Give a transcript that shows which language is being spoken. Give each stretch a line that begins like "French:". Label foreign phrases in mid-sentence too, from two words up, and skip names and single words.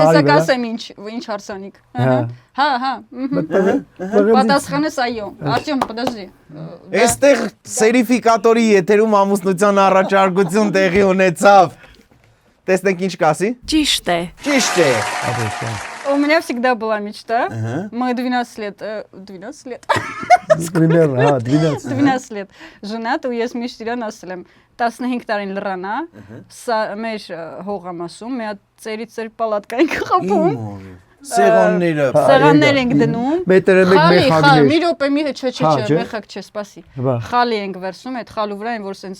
Armenian: սարի հեսա վրա։ կասեմ ինչ հարսանիք։ Հա, հա։ Պատասխան։ Պատասխանես այո։ Артём, подожди. Այստեղ սերիֆիկատորի եթերում ամուսնության առաջարկություն տեղի ունեցավ։ Տեսնենք ինչ կասի։ Ճիշտ է։ Ճիշտ է։
Russian: У меня всегда была мечта. Мы 12 лет, 12 лет. Примерно, հա, 12։ 12 лет женаты
Armenian: ու ես միշտ իրան ասել եմ 15 տարին լրանա սա մեր հողամասում մի հատ ծերից պալատկա ենք խփում Սեղանները։ սեղաններ ենք դնում Մետրը մեկ խալի մեխագներ։ մի րոպե մի չէ Հա, չէ։ մեխակ չէ սպասի Բա։ խալի ենք վերցնում այդ խալու վրա են որ սենց